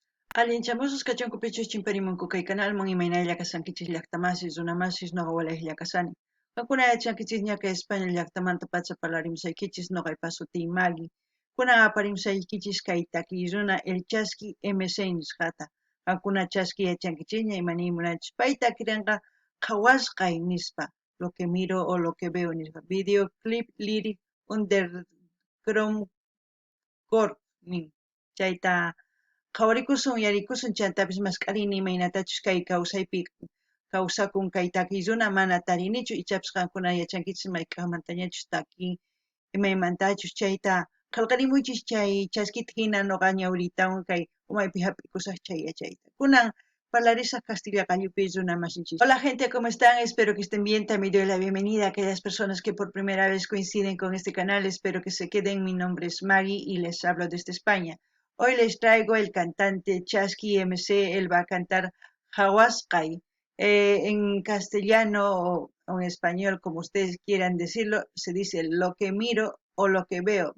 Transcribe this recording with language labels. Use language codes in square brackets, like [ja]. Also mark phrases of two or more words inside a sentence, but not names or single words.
[qu] Allinchamusus kachunkupichus chimparimunku kay canalman imaynalla kasankichis llaqtamasis runamasis noqa walaylla kasani. Kankuna yachankichis ñaqa España llaqtamanta pacha parlarimsaykichis noqaypa sutiy Maggie. Kunan aparimsaykichis kay takiy runa El Chasqui MC nisqata. Kankuna chasqui yachankichisña imaniymunachis. Pay takirinqa qhawasqay nispa. [es] Lo que miro o lo que veo nispa. [en] Videoclip lyric underground core nin. [qu] Chayta qhawarikusun yarikusun chantapis masqarini imaynatachus kay kawsaypi kawsakun kay takiy runa mana tarinichu ichapas qankuna yachankichis mayk'aqmantañachus takin imaymantachus chayta qillqarimuychis chay chaskita hina noqa ñawritawan kay umaypi hap'ikusaq chay yachayta. Kunan parlarisaq Castilla Qallupi runa masinchis. [es] Hola gente, ¿cómo están? Espero que estén bien. También doy la bienvenida a aquellas personas que por primera vez coinciden con este canal. Espero que se queden. Mi nombre es Maggie y les hablo desde España. Hoy les traigo el cantante Chasqui MC. Él va a cantar Hawaskai. En castellano o en español, como ustedes quieran decirlo, se dice lo que miro o lo que veo.